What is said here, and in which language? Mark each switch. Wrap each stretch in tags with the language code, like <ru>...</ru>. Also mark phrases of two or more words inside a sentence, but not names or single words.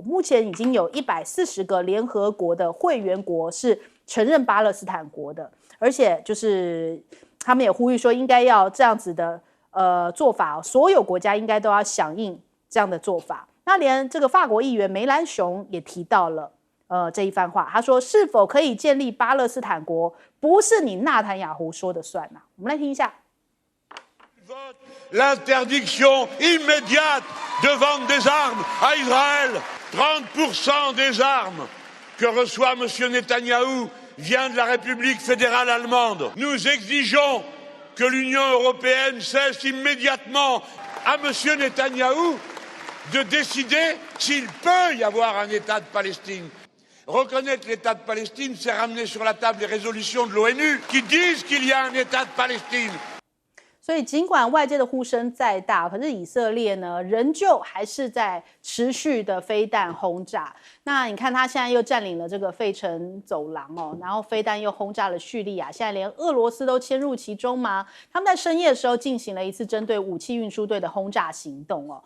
<zh>目前已经有140个联合国的会员国是承认巴勒斯坦国的，而且就是他们也呼吁说，应该要这样子的做法，所有国家应该都要响应这样的做法。那连这个法国议员梅兰雄也提到了这一番话，他说是否可以建立巴勒斯坦国，不是你纳坦雅胡说的算啊。我们来听一下。</zh> <fr>L'interdiction immédiate de vendre des armes à Israël. 30% des armes que reçoit M. Netanyahou vient de la République fédérale allemande. Nous exigeons que l'Union européenne cesse immédiatement à M. Netanyahou de décider s'il peut y avoir un État de Palestine. Reconnaître l'État de Palestine, c'est ramener sur la table les résolutions de l'ONU qui disent qu'il y a un État de Palestine.</fr> <zh>所以尽管外界的呼声再大，可是以色列呢，仍旧还是在持续的飞弹轰炸。那你看，他现在又占领了这个费城走廊哦，然后飞弹又轰炸了叙利亚，现在连俄罗斯都迁入其中吗？他们在深夜的时候进行了一次针对武器运输队的轰炸行动哦。</zh>